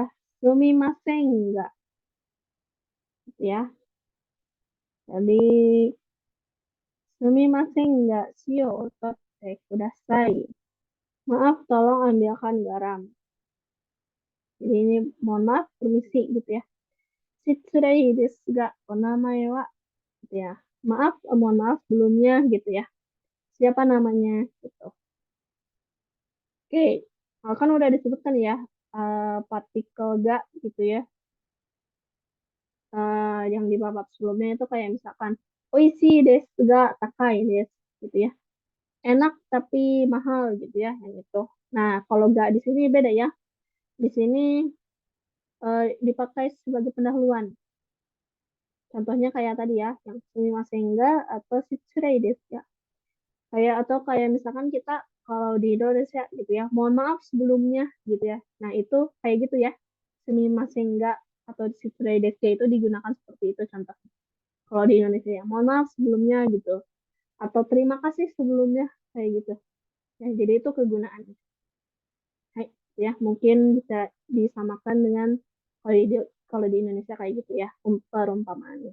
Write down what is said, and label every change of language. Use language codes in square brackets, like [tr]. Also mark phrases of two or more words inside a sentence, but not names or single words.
[id] Sumimasen nggak ya. [ja] Jadi すみませんが塩を取ってください. [id] Maaf, tolong ambilkan garam. Jadi ini mohon maaf, permisi gitu ya. [ja] 失礼ですがお名前は gitu ya. [id] Maaf, mohon maaf sebelumnya gitu ya. Siapa namanya gitu. Oke, kan udah disebutkan ya partikel ga gitu ya. Yang di babak sebelumnya itu kayak misalkan [ja] おいしいですが高いです [id] gitu ya. Enak tapi mahal gitu ya yang itu. Nah, kalau ga di sini beda ya. Di sini dipakai sebagai pendahuluan. Contohnya kayak tadi ya, yang [ja] すみませんが [id] atau [ja] 失礼です [id] ya. Kayak atau kayak misalkan kita kalau di Indonesia gitu ya, mohon maaf sebelumnya gitu ya. Nah, itu kayak gitu ya. [ja] すみませんが [id] atau [ja] 失礼です [id] itu digunakan seperti itu contohnya. Kalau di Indonesia ya, mohon maaf sebelumnya gitu. Atau terima kasih sebelumnya kayak gitu. Ya, jadi itu kegunaannya. Hai, ya, mungkin bisa disamakan dengan kalau di Indonesia kayak gitu ya, perumpamaannya.